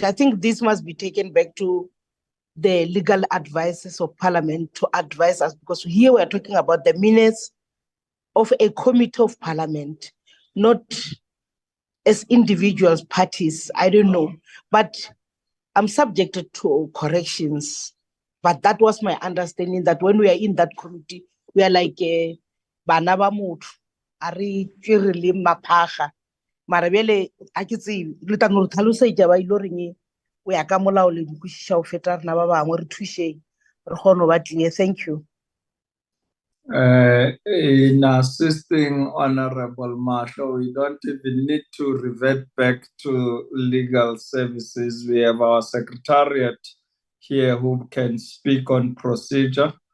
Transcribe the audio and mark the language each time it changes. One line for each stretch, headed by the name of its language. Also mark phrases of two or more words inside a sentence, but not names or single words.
English: I think this must be taken back to the legal advisors of Parliament to advise us, because here we are talking about the minutes of a committee of Parliament, not as individuals, parties. I don't know, but I'm subjected to corrections. But that was my understanding, that when we are in that committee, we are like
Northern Sotho: bana ba motho, a re tšerele maphaga. Mara bjale a ke tsebe le tla no re tlhalosetša ba ile reng o ya ka molao le dikwešiša go feta rena ba bangwe re thušeng re kgone go ba clear.
English: Thank you. In assisting Honorable Marshall, we don't even need to revert back to legal services. We have our secretariat here who can speak on procedure.